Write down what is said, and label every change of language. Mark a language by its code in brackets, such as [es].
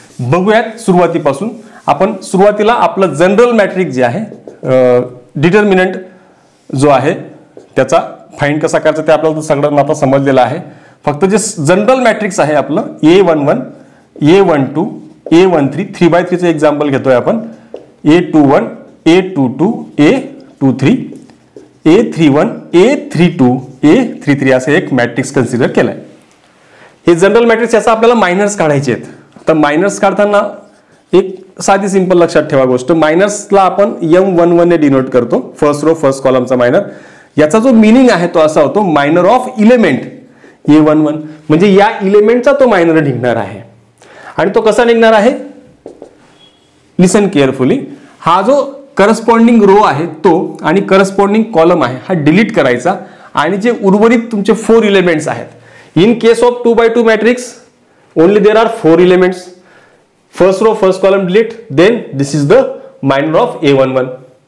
[mr] बघूयात सुरुवातीपासून. आपण सुरुवातीला आपलं जनरल मॅट्रिक्स जे आहे, डिटर्मिनंट जो आहे त्याचा फाइंड कसा करायचा ते आपल्याला सगळ्यांना आता समजलेलं आहे. फक्त जे जनरल मॅट्रिक्स आहे आपलं A11, A12, A13, 3x3 example घेतोय आपण. A21, A22, A23, A31, A32, A33 असे एक मॅट्रिक्स कन्सिडर केलाय. हे जनरल मॅट्रिक्स याचा आपल्याला मायनर्स काढायचे आहेत. तर मायनर्स काढताना एक साधी सिंपल लक्षात ठेवा गोष्ट, मायनर्सला आपण M11 ने डिनोट करतो, फर्स्ट रो फर्स्ट कॉलमचा मायनर. याचा जो मिनिंग आहे तो असा होतो मायनर ऑफ इलेमेंट A11, म्हणजे या इलेमेंटचा तो मायनर निघणार आहे. आणि तो कसा निघणार आहे, [en] Listen carefully. [mr] हा जो करस्पॉन्डिंग रो आहे तो आणि करस्पॉन्डिंग कॉलम आहे हा डिलीट करायचा आणि जे उर्वरित तुमचे 4 इलेमेंट्स आहेत. [en] In case of 2x2 matrix only there are 4 elements. First row, first column delete. Then this is the minor of A11.